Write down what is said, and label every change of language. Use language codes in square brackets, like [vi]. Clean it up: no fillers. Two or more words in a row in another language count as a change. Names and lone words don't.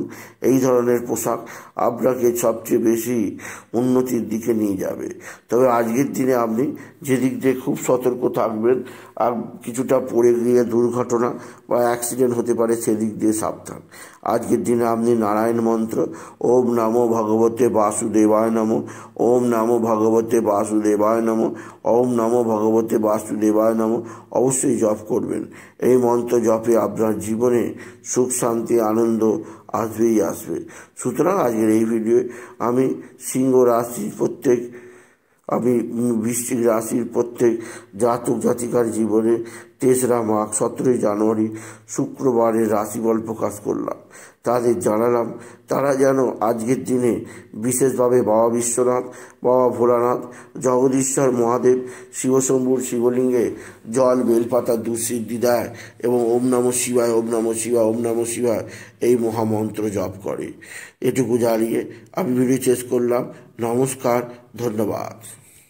[bn] এই ধরনের পোশাক আপনাকে সবচেয়ে বেশি উন্নতির দিকে নিয়ে যাবে। তবে আজকের দিনে আপনি যেদিক দিয়ে খুব সতর্ক থাকবেন, আর কিছুটা পড়ে গিয়ে দুর্ঘটনা বা অ্যাক্সিডেন্ট হতে পারে, সেদিক দিয়ে সাবধান। আজকের দিনে আপনি নারায়ণ মন্ত্র [sa] ওম নমো ভগবতে বাসুদেবায় নমঃ, ওম নমো ভগবতে বাসুদেবায় নমঃ, ওম নমো ভগবতে বাসুদেবায় নমঃ [bn] অবশ্যই জপ করবেন। এই মন্ত্র জপে আপনার জীবনে সুখ শান্তি আনন্দ আসবেই আসবে। সুতরাং আজকের এই ভিডিওয়ে আমি সিংহ রাশির বৃশ্চিক রাশির প্রত্যেক জাতক জাতিকার জীবনে 3রা মাঘ 17ই জানুয়ারি শুক্রবারের রাশিফল প্রকাশ করলাম। তাদের জানালাম তারা যেন আজকের দিনে বিশেষভাবে বাবা বিশ্বনাথ, বাবা ভোলানাথ, জগদীশ্বর মহাদেব, শিবশম্ভুর শিবলিঙ্গে জল বেলপাতা দুঃসিদ্ধি দেয় এবং [sa] ওম নমঃ শিবায়, ওম নমঃ শিবায়, ওম নমঃ শিবায় [bn] এই মহামন্ত্র জপ করে। এটুকু জানিয়ে আমি ভিডিও শেষ করলাম। নমস্কার, ধন্যবাদ।